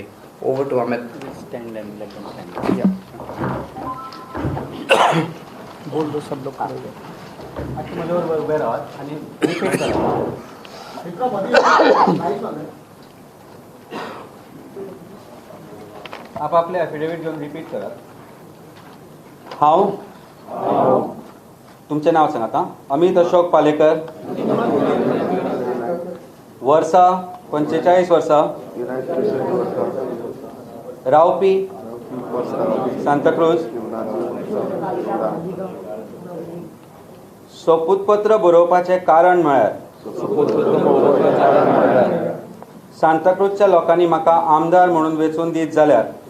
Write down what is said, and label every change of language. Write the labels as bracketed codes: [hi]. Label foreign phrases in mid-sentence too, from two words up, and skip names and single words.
[en] over to [hi] अमित। बोल दो सब लोग। [mr] आप आपले एफिडेविट घेऊन रिपीट करा। [kok] हांव तुमचें नांव सांगात। अमित अशोक पालेकर, वर्सा 45 वर्सां, रावपी सांताक्रूज, सोपूतपत्र बरोवपाचें कारण म्हळ्यार सांताक्रूजच्या लोकांनी म्हाका आमदार म्हणून वेंचून दीत जाल्यार